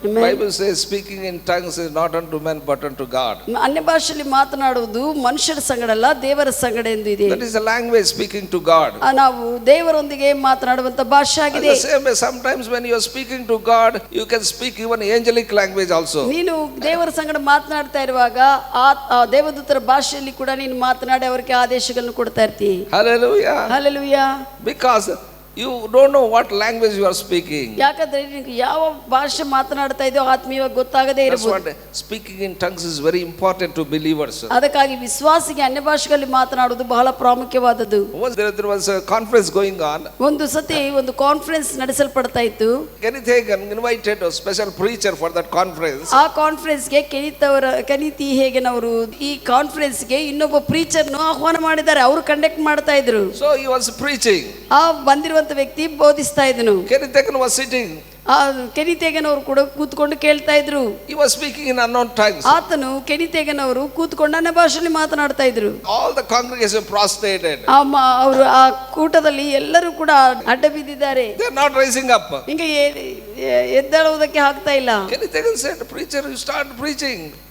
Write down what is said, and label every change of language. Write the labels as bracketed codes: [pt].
[en] Bible says speaking in tongues is not unto men but unto God. [kn] ಅನ್ಯ ಭಾಷೆಯಲ್ಲಿ ಮಾತನಾಡುವುದು ಮನುಷ್ಯರ ಸಂಗಡಲ್ಲ, ದೇವರ ಸಂಗಡ ಎಂದು ಇದೆ. [en] That is a language speaking to God. [kn] ನಾವು ದೇವರೊಂದಿಗೆ ಮಾತನಾಡುವಂತ ಭಾಷೆ ಆಗಿದೆ. [en] The same way sometimes when you are speaking to God you can speak even angelic language also. [kn] ನೀನು ದೇವರ ಸಂಗಡ ಮಾತನಾಡ್ತಾ ಇರುವಾಗ ಆ ದೇವದೂತರ ಭಾಷೆಯಲ್ಲಿ ಕೂಡ ನೀನು ಮಾತನಾಡಿ ಅವರಿಗೆ ಆದೇಶಗಳನ್ನು ಕೊಡ್ತಾ ಇರ್ತೀಯ. [en] Hallelujah. Hallelujah. Because you don't know what language you are speaking. [kn] ಯಾಕಂದ್ರೆ ನೀವು ಯಾವ ಭಾಷೆ ಮಾತನಾಡ್ತಾ ಇದೆಯೋ ಆತ್ಮೀಯವಾಗಿ ಗೊತ್ತಾಗದೇ ಇರಬಹುದು. [en] Speaking in tongues is very important to believers. [kn] ಅದಕ್ಕಾಗಿ ವಿಶ್ವಾಸಿಗೆ ಅನ್ಯ ಭಾಷೆಗಳಲ್ಲಿ ಮಾತನಾಡುವುದು ಬಹಳ ಪ್ರಾಮುಖ್ಯವಾದದ್ದು. [en] Once there was a conference going on. [kn] ಒಂದು ಸತಿ ಒಂದು ಕಾನ್ಫರೆನ್ಸ್ ನಡೆಸಲ್ಪಡ್ತಾ ಇತ್ತು. [en] Kenneth Hagin invited a special preacher for that conference. [kn] ಆ ಕಾನ್ಫರೆನ್ಸ್ಗೆ ಕೆನಿತ್ ಹೇಗನ್ ಅವರು ಈ ಕಾನ್ಫರೆನ್ಸ್ಗೆ ಇನ್ನೊಬ್ಬ ಪ್ರೀಚರ್ನು ಆಹ್ವಾನ ಮಾಡಿದ್ದಾರೆ. ಅವರು ಕಂಡಕ್ಟ್ ಮಾಡ್ತಾ ಇದ್ರು. [en] So he was preaching. [kn] ಆ ಬಂದಿರುವಂತ ವ್ಯಕ್ತಿ ಬೋಧಿಸ್ತಾ ಇದ್ದನು. [en] Kenneth Hagin was sitting. [kn] ಕೆನಿತ್ ಹೇಗನ್ ಅವರು ಕೂಡ ಕೂತ್ಕೊಂಡು ಕೇಳ್ತಾ ಇದ್ರು. [en] He was speaking in unknown tongues. [kn] ಆತನು ಕೆನಿತ್ ಹೇಗನ್ ಅವರು ಕೂತ್ಕೊಂಡು ಅನ್ಯ ಭಾಷೆಯಲ್ಲಿ ಮಾತನಾಡ್ತಾ ಇದ್ರು. [en] All the congregation prostrated. [kn] ಅವರು ಆ ಕೂಟದಲ್ಲಿ ಎಲ್ಲರೂ ಕೂಡ ಅಡ್ಡ ಬಿದ್ದಿದ್ದಾರೆ. [en] They are not rising up. [kn] ಹಿಂಗೆ ಎದ್ದೇಳುವುದಕ್ಕೆ ಆಗ್ತಾ ಇಲ್ಲ. [en] Kenneth Hagin said, preacher, you start preaching.